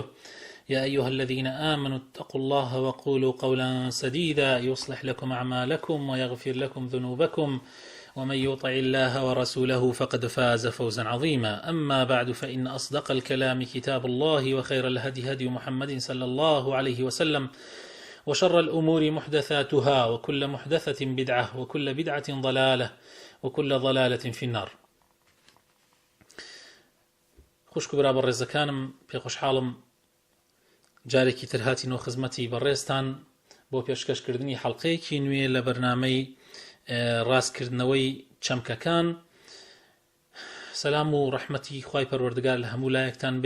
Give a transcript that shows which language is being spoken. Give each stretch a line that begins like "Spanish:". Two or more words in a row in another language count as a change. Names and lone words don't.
Arabic: يا أيها الذين آمنوا اتقوا الله وقولوا قولا سديدا يصلح لكم أعمالكم ويغفر لكم ذنوبكم، ومن يطع الله ورسوله فقد فاز فوزا عظيما. أما بعد، فإن أصدق الكلام كتاب الله، وخير الهدي هدي محمد صلى الله عليه وسلم، وشر الأمور محدثاتها، وكل محدثة بدعة، وكل بدعة ضلالة، وكل ضلالة في النار.
Central Kurdish: خوشك برا بەڕێزەکانم، پێخۆشحاڵم جارێکی تر هاتینەوە خزمەتی بەڕێزتان بۆ پێشکەشکردنی حەڵقەیەکی نوێ لە بەرنامەی ڕاستکردنەوەی چەمکەکان. سەلام و ڕەحمەتی خوای پەروەردگار لە هەموو لایەکتان بێ.